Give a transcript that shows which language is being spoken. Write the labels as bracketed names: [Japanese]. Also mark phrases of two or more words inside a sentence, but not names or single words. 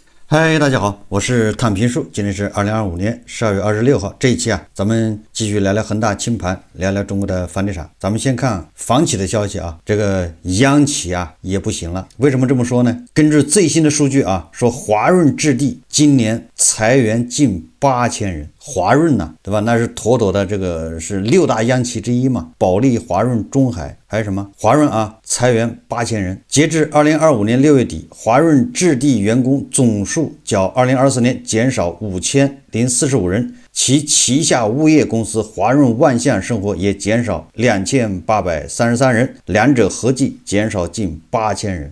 [Chinese] 嗨，大家好，我是躺平树，今天是2025年12月26号。這一期咱們繼續聊聊恆大清盤，聊聊中國的房地產。咱們先看房企的消息這個央企也不行了。為什麼這麼說呢？根據最新的數據說華潤置地今年裁員近8000人。華潤對吧？那是妥妥的這個是6大央企之一嘛。保利、華潤、中海還有什麼？華潤裁員8000人。截至2025年6月底，華潤置地員工總數較2024年減少5045人，其旗下物業公司華潤萬象生活也減少2833人，兩者合計減少近8000人。